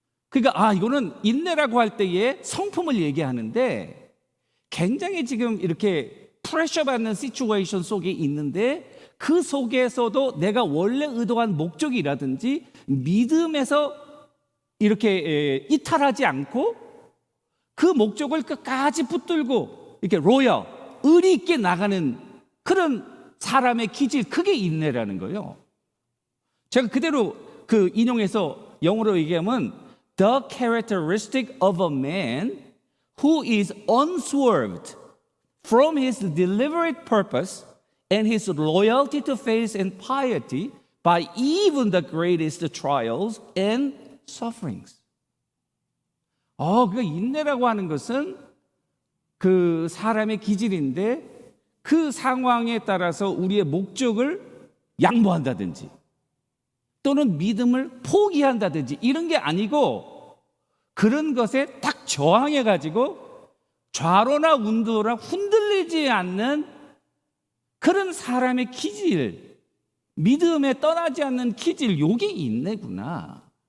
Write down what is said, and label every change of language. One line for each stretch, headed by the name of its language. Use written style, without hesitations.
Korean: 그러니까 이거는 인내라고 할 때의 성품을 얘기하는데 굉장히 지금 이렇게 프레셔 받는 시츄에이션 속에 있는데 그 속에서도 내가 원래 의도한 목적이라든지 믿음에서 이렇게 이탈하지 않고 그 목적을 끝까지 붙들고 이렇게 로열, 의리 있게 나가는 그런 사람의 기질, 그게 인내라는 거예요. 제가 그대로 그 인용해서 영어로 얘기하면
English: The characteristic of a man who is unswerved from his deliberate purpose and his loyalty to faith and piety by even the greatest trials and sufferings.
Korean: 그 인내라고 하는 것은 그 사람의 기질인데 그 상황에 따라서 우리의 목적을 양보한다든지 또는 믿음을 포기한다든지 이런 게 아니고 그런 것에 딱 저항해가지고 좌로나 운도나 흔들리지 않는 그런 사람의 기질, 믿음에 떠나지 않는 기질, 요게 인내구나.